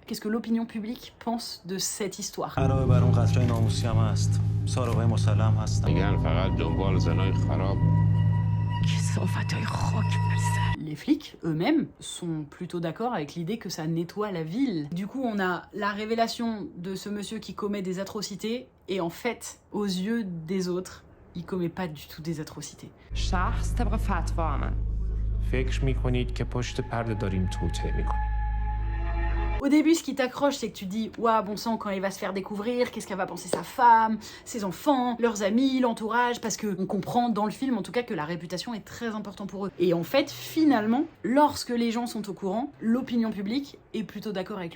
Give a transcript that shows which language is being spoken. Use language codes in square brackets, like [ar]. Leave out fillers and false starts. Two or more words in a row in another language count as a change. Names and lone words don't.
[fr] Qu'est-ce que l'opinion publique pense de cette histoire? Les flics eux-mêmes sont plutôt d'accord avec l'idée que ça nettoie la ville. Du coup, on a la révélation de ce monsieur qui commet des atrocités et en fait, aux yeux des autres, il commet pas du tout des atrocités. [fa] شخص طبق فتوا من فکر میکنید که پشت پرده داریم توطئه میکنیم. [fr] Au début, ce qui t'accroche, c'est que tu dis « Ouah, bon sang, quand il va se faire découvrir, qu'est-ce qu'elle va penser sa femme, ses enfants, leurs amis, l'entourage ?» Parce qu'on comprend dans le film, en tout cas, que la réputation est très importante pour eux. Et en fait, finalement, lorsque les gens sont au courant, l'opinion publique est plutôt d'accord avec lui.